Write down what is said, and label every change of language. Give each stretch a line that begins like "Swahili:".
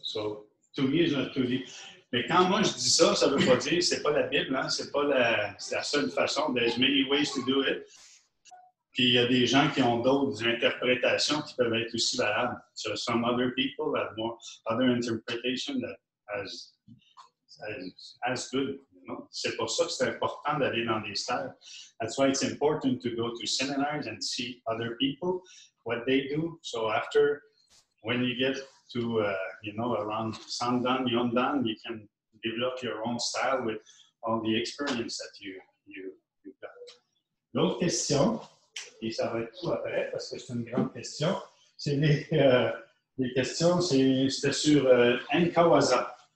English: So to me,
French: je te dis. Mais quand moi je dis ça, ça ne veut pas dire c'est pas la Bible, hein? C'est la seule façon.
English: There's many ways to do it.
French: Puis il y a des gens qui ont d'autres interprétations qui peuvent être aussi valables.
English: So some other people have more other interpretation that as good. You know?
French: C'est pour ça que c'est important d'aller dans des styles.
English: That's why it's important to go to seminars and see other people, what they do. So after, when you get to, around Sandan, Yondan, you can develop your own style with all the experience that you've got.
French: L'autre question, et ça va être tout après parce que c'est une grande question, c'est les questions, c'était sur Enkawaza.